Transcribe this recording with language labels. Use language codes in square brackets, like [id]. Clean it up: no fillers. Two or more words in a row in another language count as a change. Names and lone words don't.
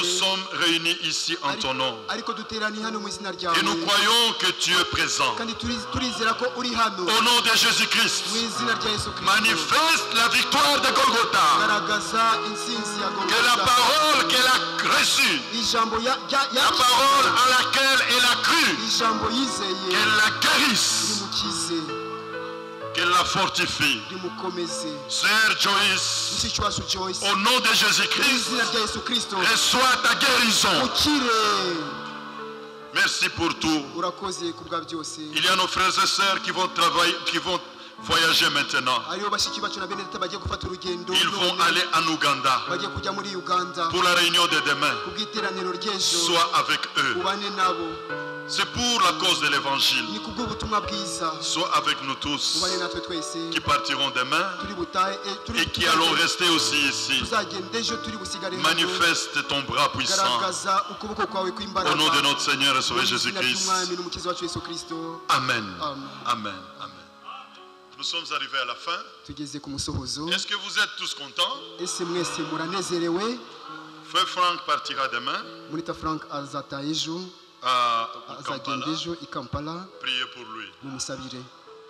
[fr] sommes réunis ici en ton nom. [rw] ariko duteraniye hano mu izina ryawe, [fr] Et nous croyons que tu es présent. [rw] kandi turizera ko uri hano [fr] Au nom de [rw] mu [fr] Jésus-Christ, [rw] izina rya Yesu Kristo. [fr] manifeste la victoire de Golgotha. [rw] Garagaza intsinzi ya [fr] Que la [rw] Golgotha, [fr] parole qu'elle a reçue, [rw] ijambo [fr] la parole à laquelle elle a cru, [rw] ijambo yizeye [fr] qu'elle la guérisse, [rw] rimukize, [fr] qu'elle la fortifie. [rw] rimukomeze. [fr] Sœur Joyce, [rw] Mushiki wacu Joyce, [fr] au nom de [rw] mu [fr] Jésus-Christ, [rw] izina rya Yesu Kristo, [fr] reçois ta guérison. [rw] ukire. [fr] Merci pour tout. [rw] Urakoze ku bwa byose. [fr] Il y a nos frères et sœurs qui vont travailler, qui vont voyager maintenant. [rw] Hariho bashiki bacu na bene data bagiye gufata urugendo, [fr] Ils vont [rw] none [fr] aller en Ouganda [rw] bagiye kujya muri Uganda [fr] pour la réunion de demain. [rw] ku bw'iteraniro ry'ejo. [fr] Sois avec eux. [rw] Ubane nabo, [fr] C'est pour la cause de l'évangile. [rw] ni ku bw'ubutumwa bwiza. [fr] Sois avec nous tous [rw] Ubane natwe twese [fr] qui partiront demain [rw] turi butahe, [fr] et qui allons rester aussi ici. [rw] tuzagenda ejo turi busigare hano. [fr] Manifeste ton bras puissant [rw] Garagaza ukuboko kwawe kw'imbaraga, [fr] au nom de notre Seigneur et Sauveur [rw] mu izina [fr] Jésus-Christ. [rw] ry'umwami n'umukiza wacu Yesu Kristo. Amen. Amen. Amen. Amen. [fr] Nous sommes arrivés à la fin. [rw] Tugeze ku musohozo. [fr] Est-ce que vous êtes tous contents? [rw] Ese mwese muranezerewe? [fr] Frère Franck partira demain [rw] Munita Frank azataha ejo, [fr] à [rw] azagenda Kampala. ejo i Kampala, [fr] Priez pour lui. [rw] mumusabire.